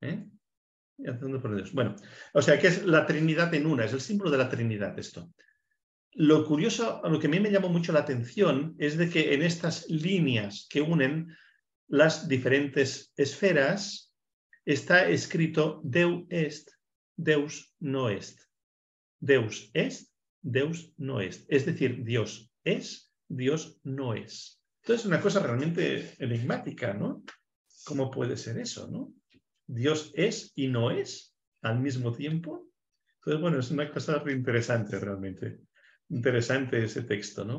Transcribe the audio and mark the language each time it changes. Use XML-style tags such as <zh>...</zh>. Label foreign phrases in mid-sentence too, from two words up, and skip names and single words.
<es>Bueno, o sea que es la Trinidad en una, es el símbolo de la Trinidad esto. Lo curioso, lo que a mí me llamó mucho la atención es de que en estas líneas que unen las diferentes esferas está escrito</es> <la>Deus est, Deus no est. Deus est, Deus no est.</la> <es>Es decir, Dios es, Dios no es. Entonces es una cosa realmente enigmática, ¿no? ¿Cómo puede ser eso, no? Dios es y no es al mismo tiempo. Entonces, bueno, es una cosa interesante realmente. Interesante ese texto, ¿no?</es>